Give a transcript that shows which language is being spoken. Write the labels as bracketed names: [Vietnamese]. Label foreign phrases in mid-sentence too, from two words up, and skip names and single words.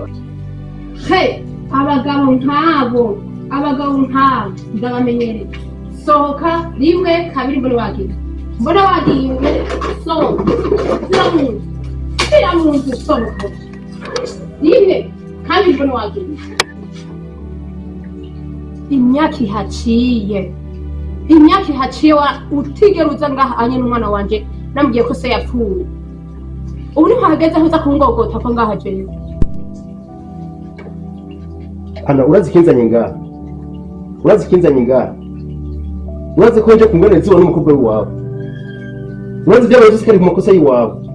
[Rundi] abagabo nkabo ndabamenyereye sohoka rimwe kabiri mbona wagiye sohoka zira mu nzu sohoka rimwe kandi mbona wagiye imyaka ihaciye utigera uza ngaha anye n'umwana wanje namubwiye ko se yapfuye ubu niho hageze aho uza kungogota ko ngaha jewe. Ana urazi kinzanye ngaha urazi ko nje kungana ziwa n'umukobwa wawe urazi byabaye byose kari ku makosa yiwawe.